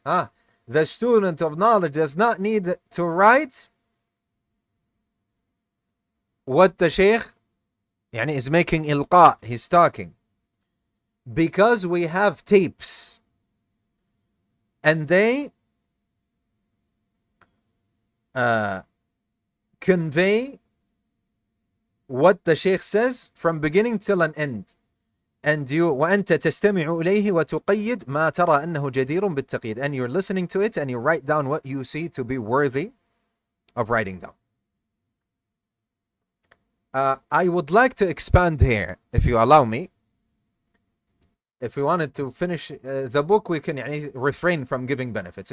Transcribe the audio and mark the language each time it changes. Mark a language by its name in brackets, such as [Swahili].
[English] The student of knowledge does not need to write what the Sheikh is making ilqa, he's talking. Because we have tapes. And they convey what the Sheikh says from beginning till an end. And you [Arabic] وأنت تستمع إليه وتقيد ما ترى أنه جدير بالتقييد. [English] And you're listening to it and you write down what you see to be worthy of writing down. I would like to expand here, if you allow me. If we wanted to finish the book, we can refrain from giving benefits.